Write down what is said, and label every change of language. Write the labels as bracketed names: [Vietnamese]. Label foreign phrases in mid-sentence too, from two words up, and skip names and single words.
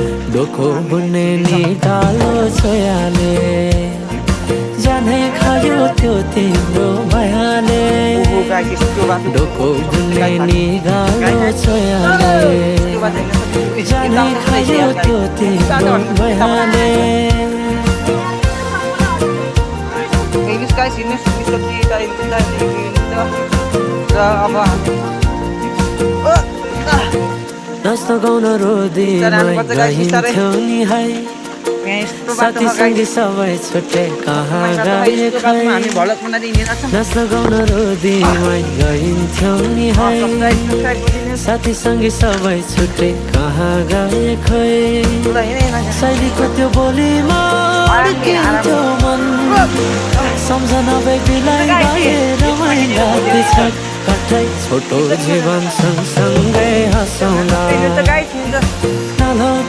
[Nepali] डोको बुन्ने नि कालो छोयाले जाने खायो त्यो तिम्रो मायाले डोको बुन्ने नि कालो छोयाले जाने खायो त्यो तिम्रो मायाले [English] English guys, [Indonesian] ini seperti kita apa? [Nepali] नाच्न गाउन रोदीमै गाइन्थ्यौ नि है साथी सँगै सबै छुट्टै कहाँ गए खै नाच्न गाउन रोदीमै गाइन्थ्यौ नि है साथी सँगै सबै छुट्टै कहाँ गए खै शैलीको त्यो बोलीमा अड्किन्थ्यो मन सम्झना बेग्लै गए रमाइला त्यो कतै छोटो जीवन सँगसँगै हँसौँला